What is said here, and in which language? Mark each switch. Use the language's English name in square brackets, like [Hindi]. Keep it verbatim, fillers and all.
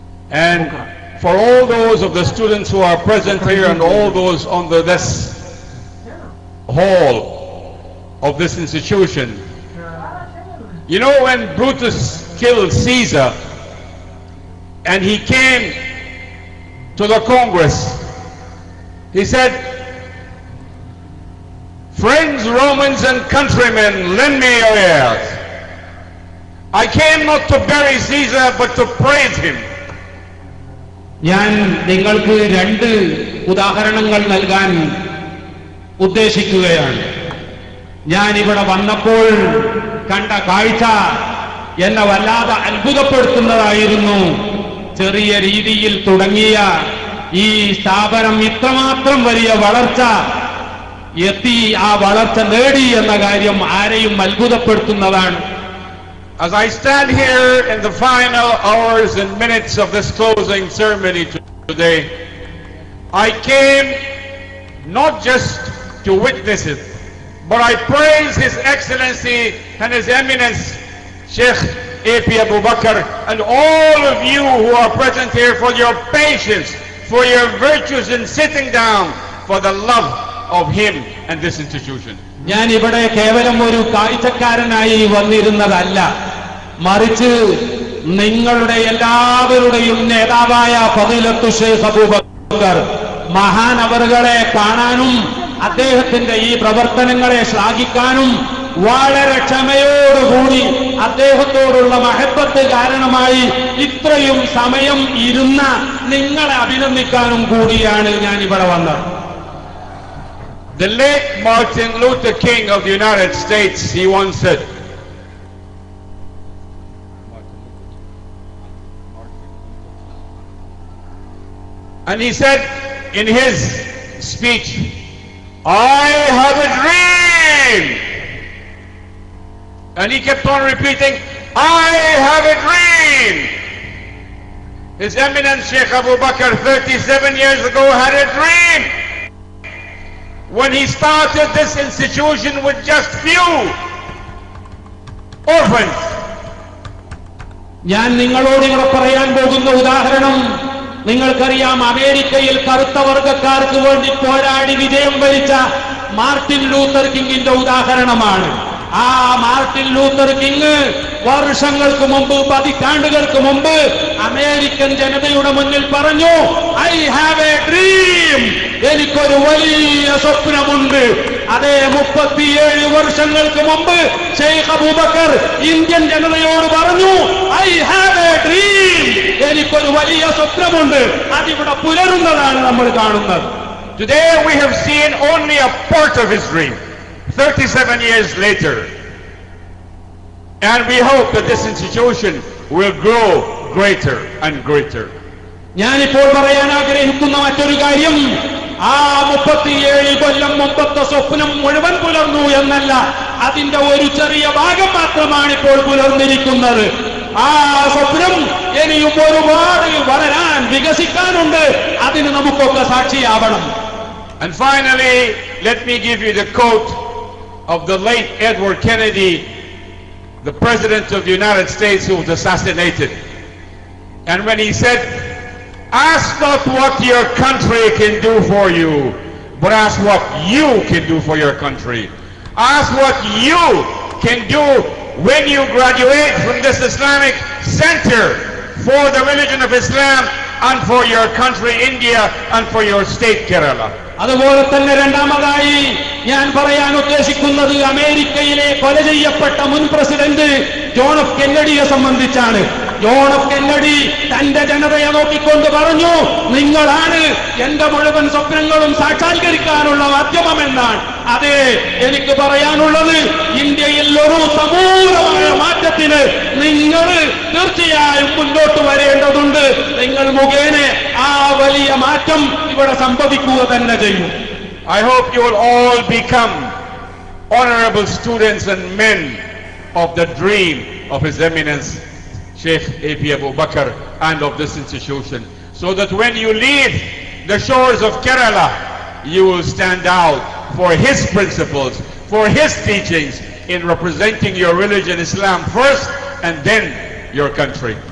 [English] And for all those of the students who are present here and all those on the this hall of this institution, you know, when Brutus killed Caesar and he came to the Congress, he said, "Friends, Romans and countrymen, lend me your ears. I came not to bury Caesar, but to praise him." [Malayalam] ഞാൻ നിങ്ങൾക്ക് രണ്ട് ഉദാഹരണങ്ങൾ നൽകാൻ ഉദ്ദേശിക്കുകയാണ്. ഞാൻ ഇവിടെ വന്നപ്പോൾ കണ്ട കാഴ്ച എന്നെ വല്ലാതെ അത്ഭുതപ്പെടുത്തുന്നതായിരുന്നു. ചെറിയ രീതിയിൽ തുടങ്ങിയ ഈ സ്ഥാപനം ഇത്രമാത്രം വലിയ വളർച്ച എത്തി, ആ വളർച്ച നേടി എന്ന കാര്യം ആരെയും അത്ഭുതപ്പെടുത്തുന്നതാണ്. [English] As I stand here in the final hours and minutes of this closing ceremony today, I came not just to witness it, but I praise His Excellency and His Eminence, Sheikh A P Abu Bakr, and all of you who are present here for your patience, for your virtues in sitting down, for the love of him and this institution. [Malayalam] ഞാൻ ഇവിടെ കേവലം ഒരു കാഴ്ചക്കാരനായി വന്നിരുന്നതല്ല, മറിച്ച് നിങ്ങളുടെ എല്ലാവരുടെയും നേതാവായ ഫളീലത്തു Sheikh Abubakar മഹാനവറുകളെ കാണാനും അദ്ദേഹത്തിന്റെ ഈ പ്രവർത്തനങ്ങളെ ശ്ലാഘിക്കാനും വളരെ ക്ഷമയോടുകൂടി അദ്ദേഹത്തോടുള്ള മഹബത്ത് കാരണമായി ഇത്രയും സമയം ഇരുന്ന നിങ്ങളെ അഭിനന്ദിക്കാനും കൂടിയാണ് ഞാൻ ഇവിടെ വന്നത്. [English] The late Martin Luther King of the United States, he once said, and he said in his speech, "I have a dream." And he kept on repeating, "I have a dream." His Eminence Sheikh Abu Bakr thirty-seven years ago had a dream. When he started this institution with just few orphans. [Malayalam] ഞാൻ നിങ്ങളോട് ഇവിടെ പറയാൻ പോകുന്ന ഉദാഹരണം നിങ്ങൾക്കറിയാം. അമേരിക്കയിൽ കറുത്ത വർഗക്കാർക്ക് വേണ്ടി പോരാടി വിജയം വരിച്ച മാർട്ടിൻ ലൂത്തർ കിങ്ങിന്റെ ഉദാഹരണമാണ്. ആ മാർട്ടിൻ ലൂത്തർ കിങ് വർഷങ്ങൾക്ക് മുമ്പ്, പതിറ്റാണ്ടുകൾക്ക് മുമ്പ് അമേരിക്കൻ ജനതയുടെ മുന്നിൽ പറഞ്ഞു, [English] "I have a dream." [Malayalam] എനിക്കൊരു വലിയ സ്വപ്നമുണ്ട്. അതേ മുപ്പത്തിയേഴ് വർഷങ്ങൾക്ക് മുമ്പ് ശൈഖ് അബൂബക്കർ ഇന്ത്യൻ ജനതയോട് പറഞ്ഞു, [English] "I have a dream." [Malayalam] എനിക്കൊരു വലിയ സ്വപ്നമുണ്ട്. അതിവിടെ പുലരുന്നതാണ് നമ്മൾ കാണുന്നത്. [English] Today we have seen only a part of his dream, thirty-seven years later. And we hope that this institution will grow greater and greater. [Malayalam] ഞാനിപ്പോൾ പറയാൻ ആഗ്രഹിക്കുന്ന മറ്റൊരു കാര്യം, ആ മുപ്പത്തിയേഴ് കൊല്ലം മുമ്പത്തെ സ്വപ്നം മുഴുവൻ പുലർന്നു എന്നല്ല, അതിന്റെ ഒരു ചെറിയ ഭാഗം മാത്രമാണ് ഇപ്പോൾ പുലർന്നിരിക്കുന്നത്. ആ സ്വപ്നം ഇനിയും ഒരുപാട് വളരാൻ, വികസിക്കാനുണ്ട്. അതിന് നമുക്കൊക്കെ സാക്ഷിയാവണം. [English] And finally, let me give you the quote of the late Edward Kennedy, the President of the United States who was assassinated. And when he said, "Ask not what your country can do for you, but ask what you can do for your country. Ask what you can do when you graduate from this Islamic center for the religion of Islam and for your country India and for your state Kerala." [Malayalam] അതുപോലെ തന്നെ രണ്ടാമതായി ഞാൻ പറയാൻ ഉദ്ദേശിക്കുന്നത് അമേരിക്കയിലെ കൊല ചെയ്യപ്പെട്ട മുൻ പ്രസിഡന്റ് ജോൺ എഫ് കെന്നഡിയെ സംബന്ധിച്ചാണ്. ജോൺ എഫ് കെന്നഡി തന്റെ ജനതയെ നോക്കിക്കൊണ്ട് പറഞ്ഞു, "നിങ്ങളാണ് എന്റെ മുഴുവൻ സ്വപ്നങ്ങളും സാക്ഷാത്കരിക്കാനുള്ള മാധ്യമമെന്നാണ്. അതെ, എനിക്ക് പറയാനുള്ളത് ഇന്ത്യയിൽ ഒരു സമൂലമായ മാറ്റത്തിന് നിങ്ങൾ തീർച്ചയായും മുന്നോട്ട് വരേണ്ടതുണ്ട്. നിങ്ങൾ മുഖേന ആ വലിയ മാറ്റം ഇവിടെ സംഭവിക്കുക തന്നെ ചെയ്യും. [English] I hope you will all become honorable students and men of the dream of His Eminence Sheikh A P Abu Bakr and of this institution, so that when you leave the shores of Kerala, you will stand out for his principles, for his teachings, in representing your religion Islam first and then your country.